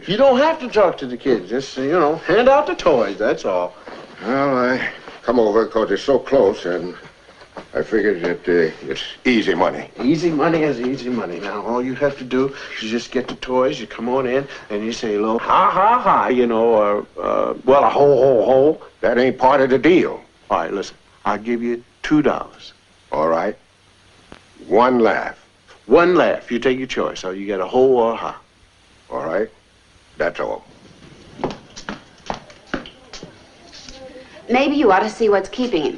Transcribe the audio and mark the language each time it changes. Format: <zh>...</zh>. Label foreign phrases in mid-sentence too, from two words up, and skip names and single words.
<en>You don't have to talk to the kids. Just, hand out the toys, that's all. Well, I come over because it's so close, and I figured that it's easy money. Easy money is easy money. Now, all you have to do is just get the toys, you come on in, and you say a little ha, ha, ha, or, well, a ho, ho, ho. That ain't part of the deal. All right, listen, I'll give you $2. All right. One laugh. One laugh. You take your choice. So you get a ho or a ha. All right. That's all. Maybe you ought to see what's keeping him.</en>